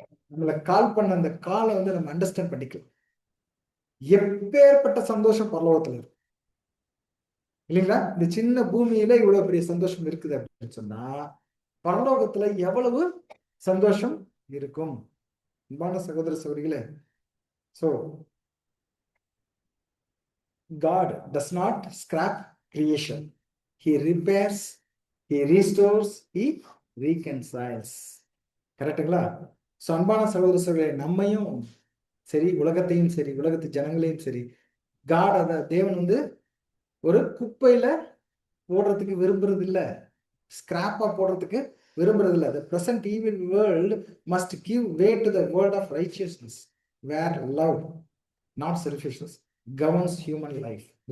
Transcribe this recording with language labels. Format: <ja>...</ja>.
<ta>நம்மளை கால் பண்ண அந்த காலை நம்ம அண்டர்ஸ்டாண்ட் பண்ணிக்கலாம். எப்பேற்பட்ட சந்தோஷம் பரலோகத்துல இருக்கு இல்லைங்களா? இந்த சின்ன பூமியில இவ்வளவு பெரிய சந்தோஷம் இருக்குது அப்படின்னு சொன்னா, பரலோகத்துல எவ்வளவு சந்தோஷம் இருக்கும். அன்பான சகோதர சகோதரிகளே,</ta> <en>so God does not scrap creation. He repairs, he restores, he reconciles.</en> <ta>கரெக்டுங்களா? சோ அன்பான சகோதர சகோதரிகளே, நம்மையும் சரி உலகத்தையும் சரி உலகத்து ஜனங்களையும் சரி காட் அத தேவன் ஒரு குப்பையில போடுறதுக்கு விரும்புறது இல்ல, ஸ்கிராப்பா போடுறதுக்கு விரும்புறது இல்ல.</ta> <en>The present evil world must give way to the world of righteousness, where love, not selfishness, governs human life.</en>